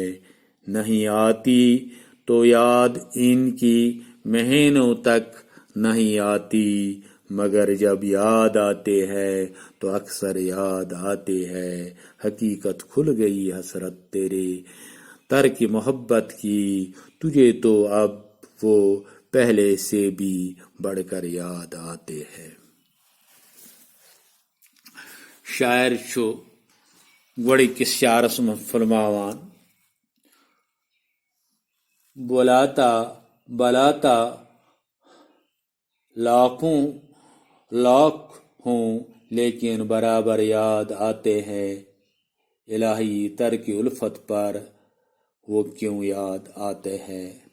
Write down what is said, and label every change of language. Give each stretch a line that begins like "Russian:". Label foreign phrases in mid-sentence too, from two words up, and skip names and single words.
Urdu: نہیں آتی تو یاد ان کی مہینوں تک نہیں آتی, مگر جب یاد آتے ہیں تو اکثر یاد آتے ہیں. حقیقت کھل گئی حسرت تیرے ترک محبت کی, تجھے تو اب وہ پہلے سے بھی بڑھ کر یاد آتے ہیں.
Kashmiri: شاعر چھُ گۄڈٕنِکِس شعرس منٛز فرماوان
Urdu: بلاتا لاکھ ہوں لیکن برابر یاد آتے ہیں, الہی ترک الفت پر وہ کیوں یاد آتے ہیں.